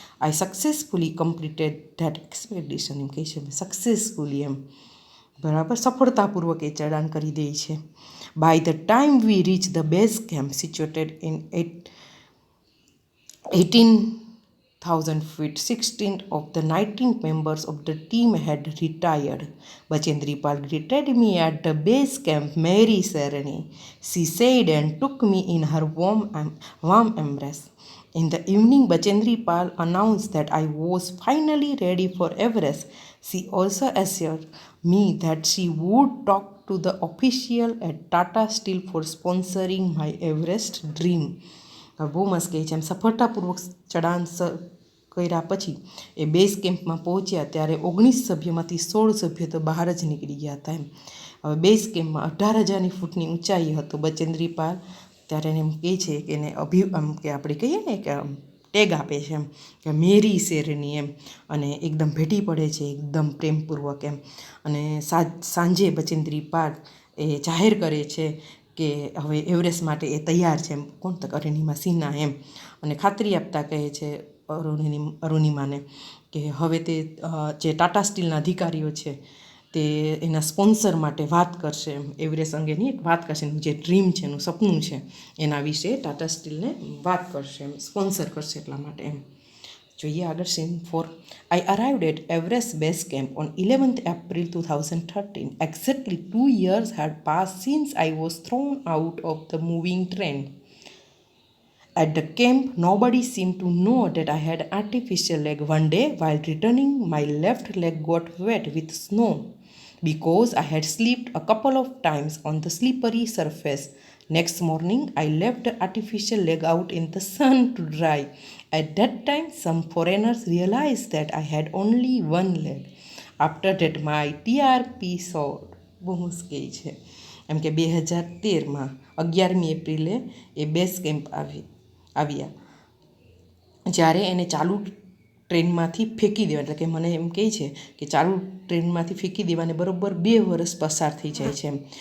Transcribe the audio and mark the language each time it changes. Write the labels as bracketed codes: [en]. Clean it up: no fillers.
[en] I successfully completed that expedition [gu] એમ કહે છે, successfully એમ બરાબર સફળતાપૂર્વક એ ચડાણ કરી દે છે. [en] By the time we reach the base camp situated in 18,000 feet, 16 of the 19 members of the team had retired. Bachendri Pal greeted me at the base camp, [hi] Mary Sereni, [en] she said, and took me in her warm embrace. In the evening, Bachendri Pal announced that I was finally ready for Everest. She also assured me that she would talk to the official at Tata Steel for sponsoring my Everest dream. [gu] બહુ મસ્ત કહે છે એમ. સફળતાપૂર્વક ચડાણ કર્યા પછી એ base કેમ્પમાં પહોંચ્યા ત્યારે 19 સભ્યોમાંથી 16 સભ્યો તો બહાર જ નીકળી ગયા હતા એમ. હવે બેઝ કેમ્પમાં 18,000 ફૂટની ઊંચાઈ હતો. બચેન્દ્રી પાલ ત્યારે એને એમ કહે છે કે એને કે આપણે કહીએ ને કે ટેગ આપે છે એમ કે મેરી શેરની એમ, અને એકદમ ભેટી પડે છે એકદમ પ્રેમપૂર્વક એમ. અને સાંજે બચેન્દ્રી પાલ એ જાહેર કરે છે કે હવે એવરેસ્ટ માટે એ તૈયાર છે એમ. કોણ તો અરુણિમા સિન્હા એમ. અને ખાતરી આપતા કહે છે અરુણિમાને કે હવે તે જે ટાટા સ્ટીલના અધિકારીઓ છે તે એના સ્પોન્સર માટે વાત કરશે એમ. એવરેસ્ટ અંગેની એક વાત કરશે, એનું જે ડ્રીમ છે, એનું સપનું છે એના વિશે ટાટા સ્ટીલને વાત કરશે એમ, સ્પોન્સર કરશે એટલા માટે એમ. જોઈએ આગળ scene 4. [en] I arrived at Everest Base Camp on 11th April 2013. Exactly 2 years had passed since I was thrown out of the moving train. At the camp, nobody seemed to know that I had artificial leg. One day, while returning, my left leg got wet with snow because I had slipped a couple of times on the slippery surface. Next morning, I left the artificial leg out in the sun to dry. At that time, some foreigners realized that I had only one leg. After that, my TRP soared. [gu] બહુ મુશ્કેલ છે એમ કે 2013માં 11મી એપ્રિલે એ base camp આવ્યા જ્યારે એને ચાલુ ટ્રેનમાંથી ફેંકી દેવા, એટલે કે મને એમ કહે છે કે ચાલુ ટ્રેનમાંથી ફેંકી દેવાને બરાબર 2 વર્ષ પસાર થઈ જાય છે એમ.